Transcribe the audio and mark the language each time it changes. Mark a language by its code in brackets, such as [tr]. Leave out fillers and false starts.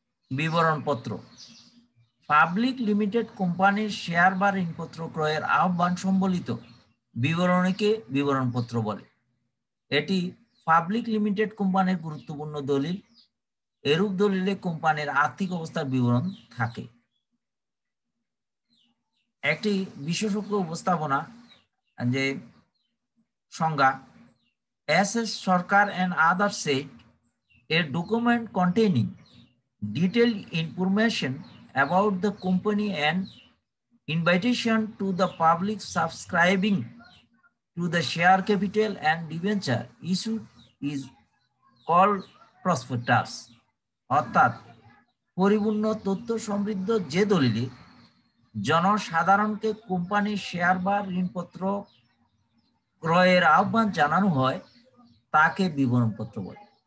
[bn] বিবরণপত্র। Public limited কোম্পানির share বা ঋণপত্র ক্রয়ের আহ্বান সম্বলিত বিবরণীকে বিবরণপত্র বলে। এটি পাবলিক লিমিটেড কোম্পানির গুরুত্বপূর্ণ দলিল। এরূপ দলিলে কোম্পানির আর্থিক অবস্থার বিবরণ থাকে। একটি বিশেষজ্ঞ উপস্থাপনা যে সংজ্ঞা, [en] as Sarkar and others said, a document containing detailed information about the company and invitation to the public subscribing to the share capital and debenture issue is called prospectus. [bn] অর্থাৎ পরিপূর্ণ তথ্য সমৃদ্ধ যে দলিলে জনসাধারণকে কোম্পানির শেয়ার বা ঋণপত্র ক্রয়ের আহ্বান জানানো হয় তাকে বিবরণপত্র বলে।